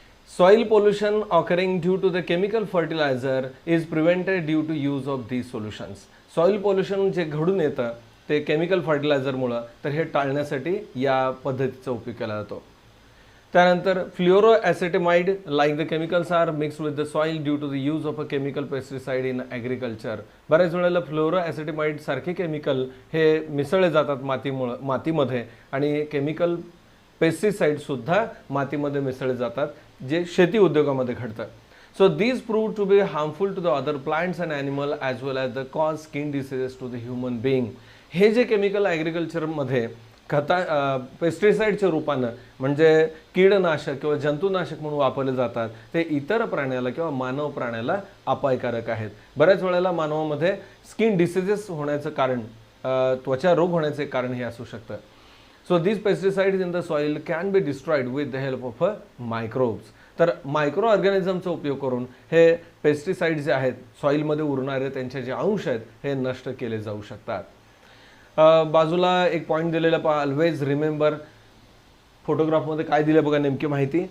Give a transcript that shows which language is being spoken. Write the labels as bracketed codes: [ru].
[en] Soil pollution occurring due to the chemical fertilizer is prevented due to use of these solutions. [mr] Soil pollution जे घडून येतं ते chemical फर्टिलायझरमुळं, तर हे टाळण्यासाठी या पद्धतीचा उपयोग केला जातो. त्यानंतर [en] Fluoroacetamide like the chemicals are mixed with the soil due to the use of a chemical pesticide in agriculture. [mr] बऱ्याच वेळेला फ्लोरोॲसेटमाइड सारखे केमिकल हे मिसळले जातात मातीमध्ये आणि केमिकल पेस्टिसाइडसुद्धा मातीमध्ये मिसळले जातात जे शेती उद्योगामध्ये घडतं. [en] So these prove to be harmful to the other plants and animal as well as the cause skin diseases to the human being. [mr] हे जे केमिकल ॲग्रिकल्चरमध्ये पेस्टिसाइडच्या रूपानं म्हणजे कीडनाशक किंवा जंतुनाशक म्हणून वापरले जातात ते इतर प्राण्याला किंवा मानव प्राण्याला अपायकारक आहेत. बऱ्याच वेळेला मानवामध्ये स्किन डिसीजेस होण्याचं कारण, त्वचा रोग होण्याचे कारण हे असू शकतं. [en] So these pesticides in the soil can be destroyed with the help of microbes. [mr] तर मायक्रो ऑर्गॅनिझमचा उपयोग करून हे पेस्टिसाइड जे आहेत सॉईलमध्ये उरणारे त्यांचे जे अंश आहेत हे नष्ट केले जाऊ शकतात. बाजूला एक पॉईंट दिलेला पहा, [en] Always remember. [mr] फोटोग्राफमध्ये काय दिलं बघा नेमकी माहिती.